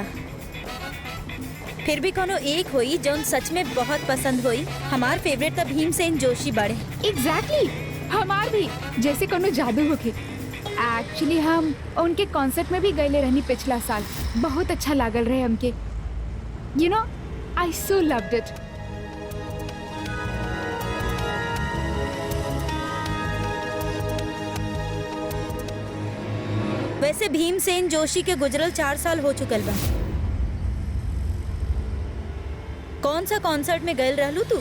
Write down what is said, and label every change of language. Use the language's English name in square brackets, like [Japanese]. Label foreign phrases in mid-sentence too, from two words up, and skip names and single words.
[Bhojpuri] फिर भी कोनो एक होई जौन सच में बहुत पसंद होई। हमार फेवरेट तो भीमसेन जोशी बाड़े। एग्जैक्टली, हमार भी। जैसे कोनो जादू होके। एक्चुअली हम उनके कॉन्सर्ट में भी गए रहनी पिछला साल। बहुत अच्छा लागल रहे हमके। [English] You know, I so loved it. [Bhojpuri] वैसे भीमसेन जोशी के गुजरल 4 साल हो चुकल बा। कौन सा कॉन्सर्ट में गए रहलू तू?